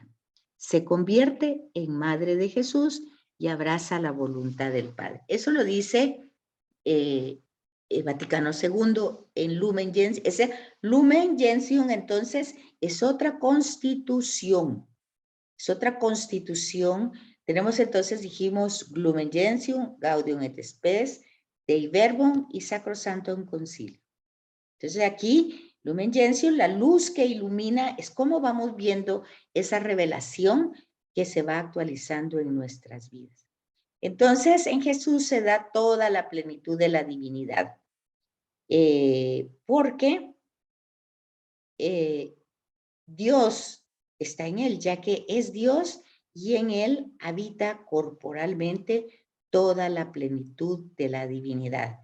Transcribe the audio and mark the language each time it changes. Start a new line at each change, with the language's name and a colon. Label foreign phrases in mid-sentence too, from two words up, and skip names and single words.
Spanish: Se convierte en madre de Jesús y abraza la voluntad del Padre. Eso lo dice Vaticano II en Lumen Gentium. Ese Lumen Gentium, entonces, es otra constitución. Es otra constitución. Tenemos entonces, dijimos, Lumen Gentium, Gaudium et Spes, Dei Verbum y Sacrosanctum Concilio. Entonces aquí, Lumen Gentium, la luz que ilumina, es cómo vamos viendo esa revelación que se va actualizando en nuestras vidas. Entonces, en Jesús se da toda la plenitud de la divinidad, porque Dios está en él, ya que es Dios y en él habita corporalmente toda la plenitud de la divinidad.